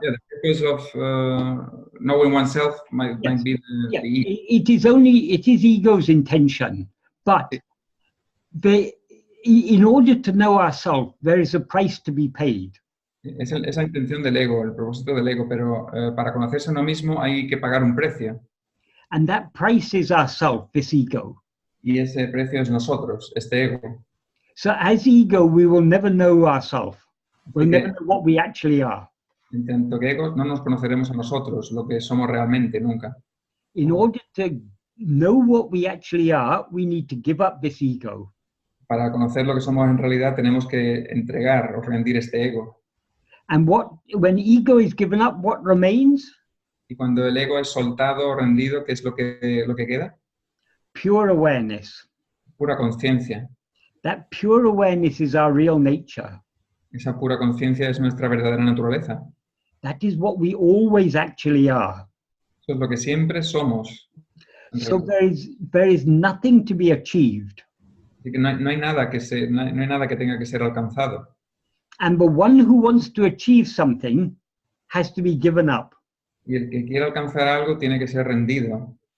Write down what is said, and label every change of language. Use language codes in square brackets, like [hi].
[en] the purpose of knowing oneself might be the ego. It is ego's intention, but in order to know ourselves, there is a price to be paid. [es] Es esa intención del ego, el propósito del ego, pero para conocerse a uno mismo hay que pagar un precio. [en] And that price is ourself, this ego. [es] Y ese precio es nosotros, este ego. [en] So as ego, we will never know ourselves. We'll never know what we actually are. [es] En tanto que egos, no nos conoceremos a nosotros, lo que somos realmente, nunca. [en] In order to know what we actually are, we need to give up this ego. [es] Para conocer lo que somos en realidad, tenemos que entregar o rendir este ego. [en] And when ego is given up, what remains? [es] Y cuando el ego es soltado o rendido, ¿qué es lo que queda? [en] Pure awareness. [es] Pura conciencia. [en] That pure awareness is our real nature. [es] Esa pura conciencia es nuestra verdadera naturaleza. [en] That is what we always actually are. [es] Eso es lo que siempre somos. [en] So there is nothing to be achieved. [es] Así que no hay nada que tenga que ser alcanzado. [en] And the one who wants to achieve something has to be given up. [es] Y el que quiere alcanzar algo tiene que ser rendido.